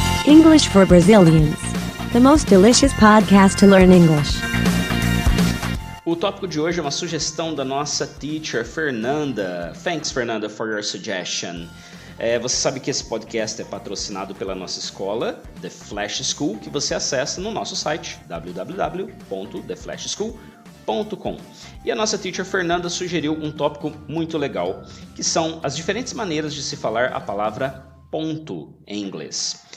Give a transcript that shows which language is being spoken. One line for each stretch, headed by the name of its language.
English: English for Brazilians, the most delicious podcast to learn English.
Portuguese: O tópico de hoje é uma sugestão da nossa teacher Fernanda.
English: Thanks, Fernanda, for your suggestion.
Portuguese: Você sabe que esse podcast é patrocinado pela nossa escola, The Flash School, que você acessa no nosso site, www.theflashschool.com. E a nossa teacher Fernanda sugeriu um tópico muito legal, que são as diferentes maneiras de se falar a palavra ponto em inglês.